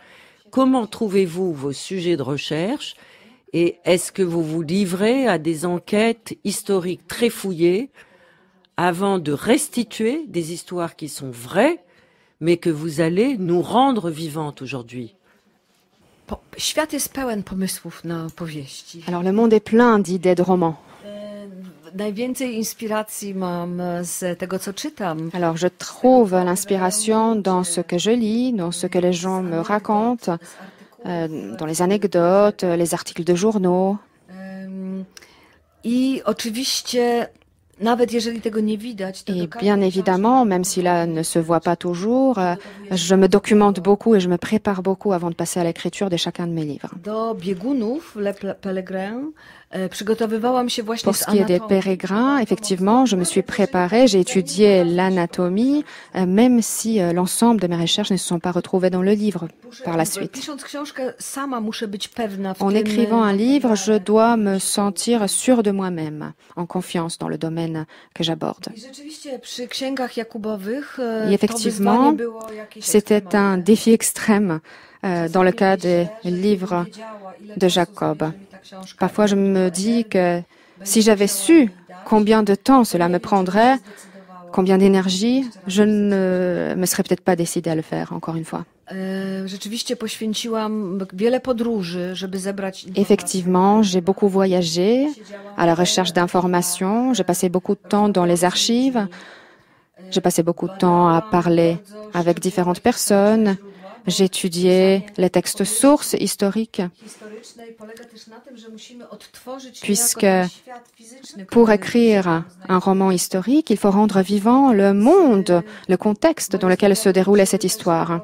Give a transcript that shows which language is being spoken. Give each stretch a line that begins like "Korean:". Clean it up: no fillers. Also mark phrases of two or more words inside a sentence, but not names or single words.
French: Comment trouvez-vous vos sujets de recherche et est-ce que vous vous livrez à des enquêtes historiques très fouillées avant de restituer des histoires qui sont vraies, mais que vous allez nous rendre vivantes aujourd'hui?
Polish: Świat jest pełen pomysłów na powieści.
French: Alors le monde est plein d'idées de romans.
Polish: Najwięcej inspiracji mam z tego, co czytam.
French: Alors je trouve l'inspiration dans ce que je lis, dans ce que les gens me racontent, dans les anecdotes, les articles de journaux.
Polish: I oczywiście nawet jeżeli tego nie widać, to
French: et bien évidemment, même si là ne se voit pas toujours, je me documente beaucoup et je me prépare beaucoup avant de passer à l'écriture de chacun de mes livres.
Polish: Do biegunów,
French: les pèlerins,
Polish: przygotowywałam się właśnie
French: Pour ce qui est des pérégrins, effectivement, je me suis préparée, j'ai étudié l'anatomie, même si l'ensemble de mes recherches ne se sont pas retrouvées dans le livre par la suite.
Polish: Pisząc książkę, sama muszę być pewna w
French: En
Polish: tym,
French: écrivant un livre, je dois me sentir sûre de moi-même, en confiance dans le domaine que j'aborde.
Polish: I rzeczywiście przy księgach Jakubowych
French: Et effectivement, c'était un défi extrême dans le cas des livres de Jacob. Parfois, je me dis que si j'avais su combien de temps cela me prendrait, combien d'énergie, je ne me serais peut-être pas décidée à le faire, encore une fois.
Polish: Rzeczywiście poświęciłam wiele podróży, żeby zebrać informacje.
French: Effectivement, j'ai beaucoup voyagé à la recherche d'informations. J'ai passé beaucoup de temps dans les archives. J'ai passé beaucoup de temps à parler avec différentes personnes. J'étudiais les textes sources historiques, puisque pour écrire un roman historique, il faut rendre vivant le monde, le contexte dans lequel se déroulait cette histoire.